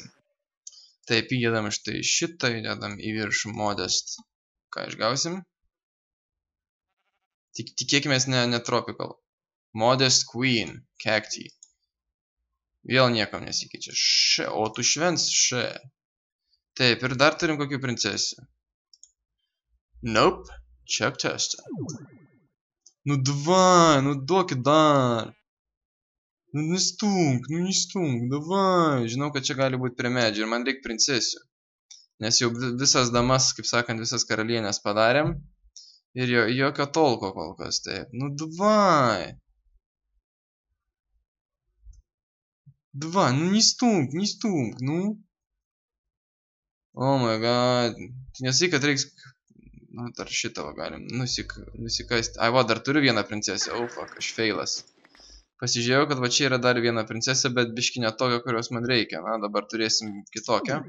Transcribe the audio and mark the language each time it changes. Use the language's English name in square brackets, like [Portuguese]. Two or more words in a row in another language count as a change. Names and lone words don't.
[Lithuanian] Taip, įdėdam štai šitą, įdėdam į viršų Modest. Ką išgausim? Tikėkimės ne Tropical. Modest Queen, Cacti. Vėl niekam nesikeičia. O tu švens še. Taip, ir dar turim kokių princesių. [English] Nope, check test. [Lithuanian] Nu duokit dar. Nu nestunk, davai. Žinau, kad čia gali būti prie medžių ir man reikia princesių. Nes jau visas damas, kaip sakant, visas karalienės padarėm. Ir jokio tolko kol kas, taip. Nu davai. Davai, nu nestunk, nu. [English] Oh my god. [Lithuanian] Nesai, kad reiks... Nu, dar šitą galim nusikasti. Ai, va, dar turiu vieną princesę. [English] Oh, fuck, [Lithuanian] aš feilas. Pasižiūrėjau, kad va čia yra dar viena princesė, bet biški ne tokia, kurios man reikia. Na, dabar turėsim kitokią.